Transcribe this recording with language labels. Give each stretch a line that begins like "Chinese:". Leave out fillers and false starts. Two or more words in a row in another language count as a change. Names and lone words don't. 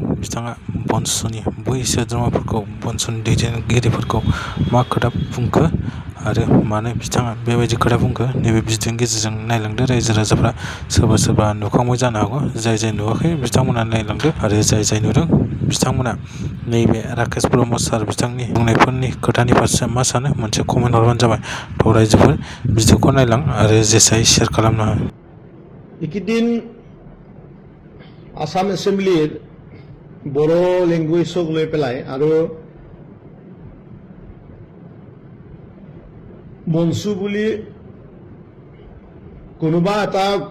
Bodo: बिथाङा बनसुनि बै सोद्रोमाफोरखौ बनसुनि दैदेनगिरिफोरखौ मा खोथा बुंखो आरो मानो बिथाङा बेबायदि खोथा बुंखो नैबे भिडिअनि गेजेरजों नायलांदो रायजो राजाफ्रा सोरबा सोरबा नुखांबाय जानो हागौ जाय नुवाखै बिथांमोना नायलांदो आरो जाय नुदों बिथांमोना नैबे राकेश ब्रह्म सार बिथांनि बुंनायफोरनि खोथानि फारसे मा सानो मोनसे कमेन्ट हरबानो जाबाय। थ' रायजोफोर भिडिअखौ नायलां आरो जेसाय शेयार खालामना हो।
Assamese: এইকেইদিন আসাম এছেম্বলিৰ বড়ো লেংগুৱেজক লৈ পেলাই আৰু মনসু বুলি কোনোবা এটা